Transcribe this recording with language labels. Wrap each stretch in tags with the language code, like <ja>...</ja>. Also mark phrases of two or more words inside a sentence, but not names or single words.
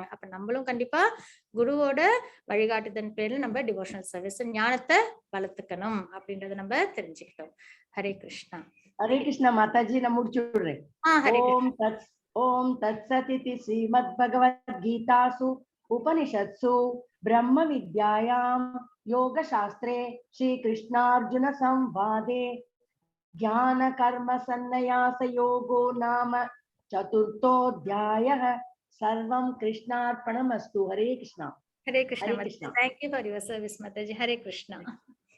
<ta>அப்ப நம்மளும் கண்டிப்பா குருவோட வழிகாட்டுதன் பேர்ல நம்ம</ta> <en>devotional service</en> <ta>ஞானத்தை வளர்த்துக்கணும் அப்படின்றத நம்ம தெரிஞ்சுக்கிட்டோம். ஹரே கிருஷ்ணா. ஹரே கிருஷ்ணா மாதாஜி, நான் முடிச்சு விடுறேன்.</ta> <sa>ॐ तत्सति श्रीमद् भगवद् गीतासु उपनिषत्सु ब्रह्म विद्यायां योग शास्त्रे श्री कृष्णार्जुन संवादे ज्ञान कर्म सन्न्यास योगो नाम चतुर्थोऽध्यायः। सर्वं कृष्णार्पणमस्तु। हरे कृष्णा. हरे कृष्णा.</sa> <en>Thank you for your service, Mataji. Hare Krishna.</en>